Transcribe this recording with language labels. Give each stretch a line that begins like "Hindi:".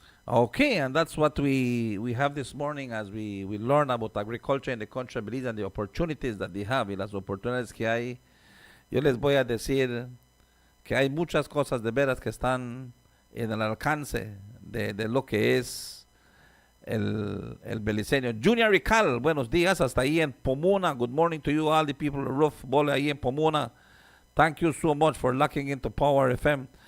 English: Okay, and that's what we have this morning as we learn about agriculture in the country of Belize and the opportunities that they have y las oportunidades que hay.
Spanish: Yo les voy a decir que hay muchas cosas de veras que están en el alcance de lo que es el beliceño. Junior Rical, buenos días, hasta ahí en Pomona.
English: Good morning to you, all the people of Roof Bowl ahí en Pomona. Thank you so much for locking into Power FM.